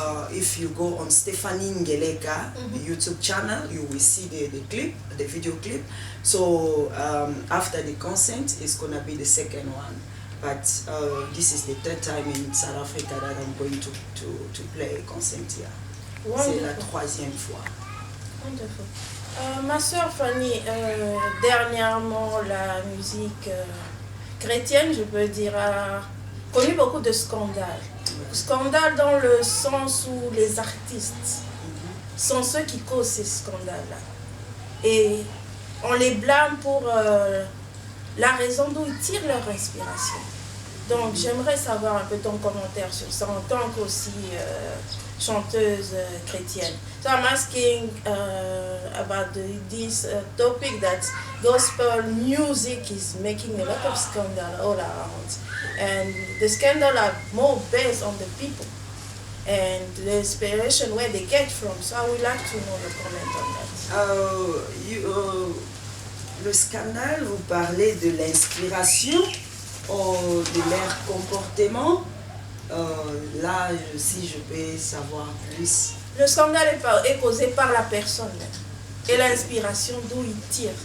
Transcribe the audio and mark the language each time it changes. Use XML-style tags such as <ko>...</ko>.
<en>If you go on Stephanie Ngeleka, the YouTube channel, you will see the clip, the video clip. So after the concert, it's gonna be the second one. But this is the 3rd time in South Africa that I'm going to play a concert here.</en> <fr>C'est la 3e fois.</fr> <en>Wonderful.</en> <fr>Ma soeur Fanny, dernièrement, la musique chrétienne, je peux dire, a connu beaucoup de scandales. Scandales dans le sens où les artistes sont ceux qui causent ces scandales-là. Et on les blâme pour la raison d'où ils tirent leur inspiration. Donc j'aimerais savoir un peu ton commentaire sur ça en tant qu'aussi chanteuse chrétienne.</fr> <en>So I'm asking about this topic that gospel music is making a lot of scandal all around, and the scandal are more based on the people and the inspiration where they get from. So I would like to know your comment on that.</en> <fr>Le scandale, vous parlez de l'inspiration, de leur comportement. Là, si je peux savoir plus. Le scandale est causé par la personne et l'inspiration d'où il tire.</fr>